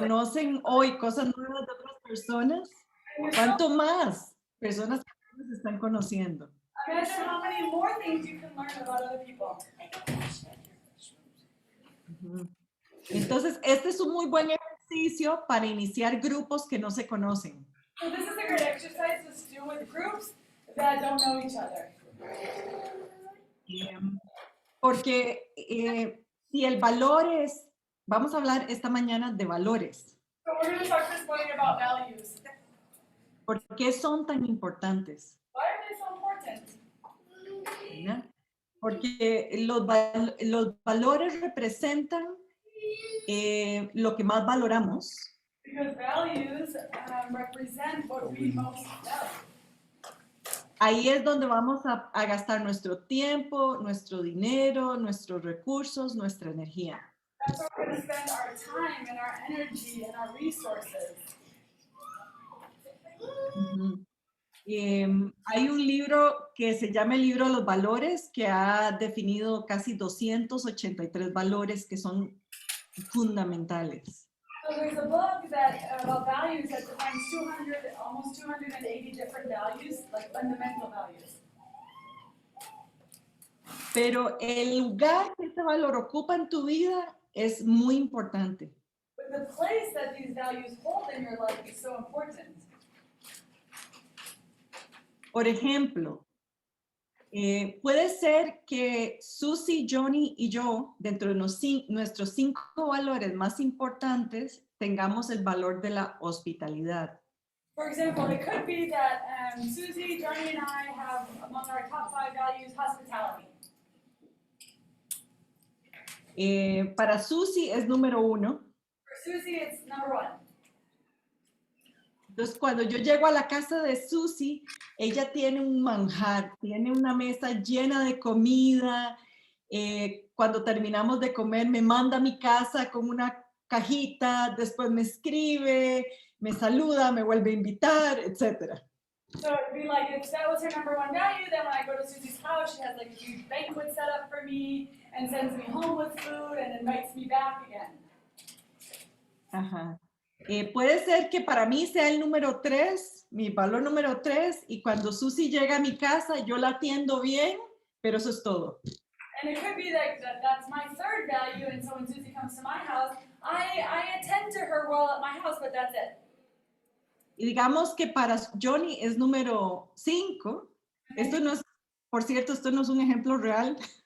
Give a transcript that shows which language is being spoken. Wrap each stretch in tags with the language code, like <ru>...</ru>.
<es>conocen hoy cosas nuevas de otras personas, ¿cuánto más personas que ustedes están conociendo?</es> <en>imagine how many more things you can learn about other people. Ujú.</en> <es>Entonces, este es un muy buen ejercicio para iniciar grupos que no se conocen.</es> <en>So this is a great exercise to do with groups that don't know each other.</en> <es>Porque si el valor es, vamos a hablar esta mañana de valores.</es> <en>So we're going to talk this morning about values.</en> <es>¿Por qué son tan importantes?</es> <en>Why are they so important?</en> <es>¿Ya? Porque los valores representan lo que más valoramos.</es> <en>Because values represent what we most value.</en> <es>Ahí es donde vamos a gastar nuestro tiempo, nuestro dinero, nuestros recursos, nuestra energía.</es> <en>That's where we're going to spend our time and our energy and our resources. Ujú.</en> <es>Hay un libro que se llama el libro de los valores que ha definido casi 283 valores que son fundamentales.</es> <en>So there's a book that about values that defines almost 280 different values, like fundamental values.</en> <es>Pero el lugar que este valor ocupa en tu vida es muy importante.</es> <en>But the place that these values hold in your life is so important.</en> <es>Por ejemplo, puede ser que Susie, Johnny y yo, dentro de nuestros 5 valores más importantes, tengamos el valor de la hospitalidad.</es> <en>For example, it could be that Susie, Johnny, and I have among our top 5 values hospitality.</en> <es>Para Susie es número 1.</es> <en>For Susie, it's number 1.</en> <es>Entonces, cuando yo llego a la casa de Susie, ella tiene un manjar, tiene una mesa llena de comida. Cuando terminamos de comer, me manda a mi casa con una cajita, después me escribe, me saluda, me vuelve a invitar, etc.</es> <en>So it'd be like if that was her number 1 value, then when I go to Susie's house, she has like a huge banquet set up for me and sends me home with food and invites me back again. Ajá.</en> <es>Puede ser que para mí sea el número 3, mi valor número 3, y cuando Susie llega a mi casa, yo la atiendo bien, pero eso es todo.</es> <en>And it could be that that's my 3rd value, and so when Susie comes to my house, I attend to her well at my house, but that's it.</en> <es>Y digamos que para Johnny es número 5. Esto no es, por cierto, esto no es un ejemplo real.</es>